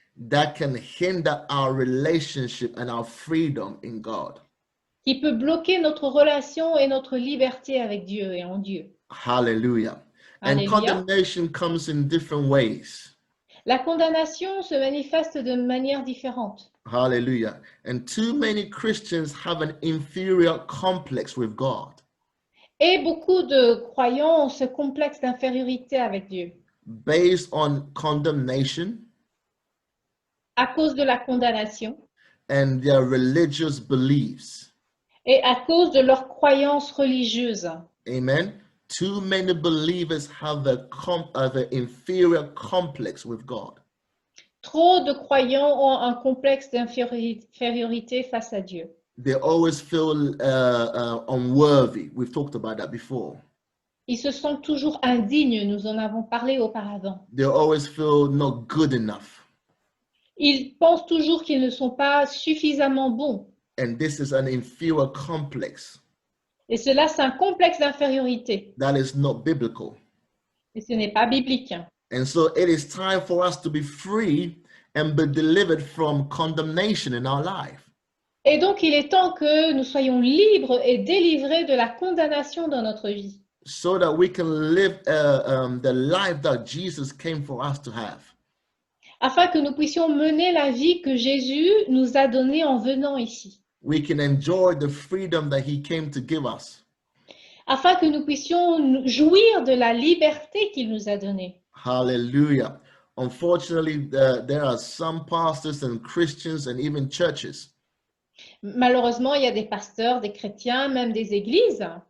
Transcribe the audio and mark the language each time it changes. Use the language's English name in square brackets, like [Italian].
[English] that can hinder our relationship and our freedom in God. [French] qui peut bloquer notre relation et notre liberté avec Dieu et en Dieu. [English] Hallelujah. And [French] Alléluia. [English] condemnation comes in different ways. [French] La condamnation se manifeste de manière différente. [English] Hallelujah. And too many Christians have an inferior complex with God [French] Et beaucoup de croyants ont ce complexe d'infériorité avec Dieu [English] based on condemnation [French] à cause de la condamnation [English] and their religious beliefs. [French] et à cause de leurs croyances religieuses. [English] Amen. Too many believers have an inferior complex with God. [French] Trop de croyants ont un complexe d'infériorité face à Dieu. [English] They always feel unworthy. We've talked about that before. [French] Ils se sentent toujours indignes, nous en avons parlé auparavant. [English] They always feel not good enough. [French] Ils pensent toujours qu'ils ne sont pas suffisamment bons. [English] And this is an inferior complex [French] Et cela, c'est un complexe d'infériorité. [English] that is not biblical. [French] Et ce n'est pas biblique. [English] And so it is time for us to be free and be delivered from condemnation in our life. [French] Et donc, il est temps que nous soyons libres et délivrés de la condamnation dans notre vie, [English] so that we can live the life that Jesus came for us to have. [French] afin que nous puissions mener la vie que Jésus nous a donnée en venant ici, [English] We can enjoy the freedom that he came to give us. [French] afin que nous puissions jouir de la liberté qu'il nous a donnée. [English] Hallelujah. Unfortunately, there are some pastors and Christians and even churches [French] Malheureusement, il y a des pasteurs, des chrétiens, même des églises